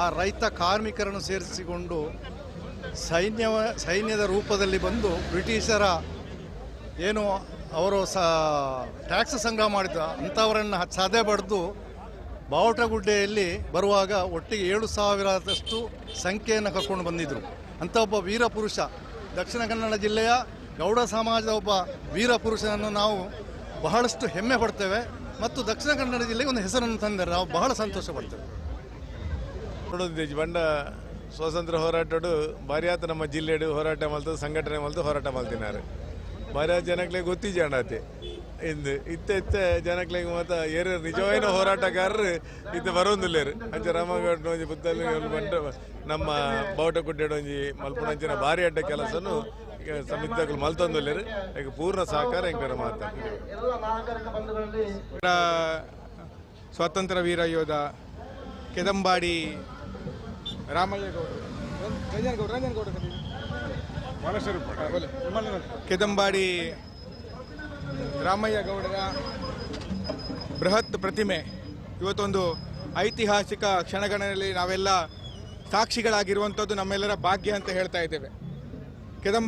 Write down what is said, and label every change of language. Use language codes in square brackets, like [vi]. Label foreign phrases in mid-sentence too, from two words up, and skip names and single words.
[kn] ರೈತ ಕಾರ್ಮಿಕರನ್ನು ಸೇರಿಸಿಕೊಂಡು ಸೈನ್ಯದ ರೂಪದಲ್ಲಿ ಬಂದು ಬ್ರಿಟಿಷರ ಏನು ಅವರು ಟ್ಯಾಕ್ಸ್ ಸಂಗ್ರಹ ಮಾಡಿದ ಅಂಥವರನ್ನು ಸದೆ ಬಡಿದು ಬಾವುಟಗುಡ್ಡೆಯಲ್ಲಿ ಬರುವಾಗ ಒಟ್ಟಿಗೆ 7,000ದಷ್ಟು ಸಂಖ್ಯೆಯನ್ನು ಕರ್ಕೊಂಡು ಬಂದಿದ್ದರು. ಅಂಥ ಒಬ್ಬ ವೀರ ಪುರುಷ, ದಕ್ಷಿಣ ಕನ್ನಡ ಜಿಲ್ಲೆಯ ಗೌಡ ಸಮಾಜದ ಒಬ್ಬ ವೀರ ಪುರುಷನನ್ನು ನಾವು ಬಹಳಷ್ಟು ಹೆಮ್ಮೆ ಪಡ್ತೇವೆ ಮತ್ತು ದಕ್ಷಿಣ ಕನ್ನಡ ಜಿಲ್ಲೆಗೆ ಒಂದು ಹೆಸರನ್ನು ತಂದರೆ ನಾವು ಬಹಳ ಸಂತೋಷ ಪಡ್ತೇವೆ. [tcy] ಬಂಡ ಸ್ವಾತಂತ್ರ್ಯ ಹೋರಾಟಡು ಭಾರಿ ಆತ ನಮ್ಮ ಜಿಲ್ಲೆಡು ಹೋರಾಟ ಮಲ್ತದ್ದು, ಸಂಘಟನೆ ಮಲ್ತು ಹೋರಾಟ ಮಲ್ತಿನಾರು. ಭಾರಿ ಜನಕ್ಕೆ ಗೊತ್ತಿಜಾಣತೆ ಇಂದು ಇತ್ತ ಜನಕ್ಕೆ ಮಾತ್ರ ಏರು ನಿಜವಾದ ಹೋರಾಟಗಾರರು ಇತ್ತು ಬರೋದಿಲ್ಲೇರು. ಅಂಚ ರಾಮಗೌಡ ಒಂಜಿ ಬುತ್ತಲ್ಲಿ ಬಂಡ ನಮ್ಮ ಬಾವುಟಗುಡ್ಡೆ ಒಂಜಿ ಮಲ್ಪುಣಂಚಿನ ಭಾರಿ ಅಡ್ಡ ಕೆಲಸನು ಸಮಿತಿಗಳು ಮಲ್ತೊಂದಿಲ್ಲೇರು. [kn] ಈಗ ಪೂರ್ಣ ಸಹಕಾರ ಹೆಂಗಾರ ಮಾತಾಡ್ತೀವಿ. ಸ್ವಾತಂತ್ರ್ಯ ವೀರ ಯೋಧ ಕೆದಂಬಾಡಿ ಕೆದಂಬಾಡಿ ರಾಮಯ್ಯ ಗೌಡರ ಬೃಹತ್ ಪ್ರತಿಮೆ ಇವತ್ತೊಂದು ಐತಿಹಾಸಿಕ ಕ್ಷಣಗಳಲ್ಲಿ ನಾವೆಲ್ಲ ಸಾಕ್ಷಿಗಳಾಗಿರುವಂಥದ್ದು ನಮ್ಮೆಲ್ಲರ ಭಾಗ್ಯ ಅಂತ ಹೇಳ್ತಾ ಇದ್ದೇವೆ.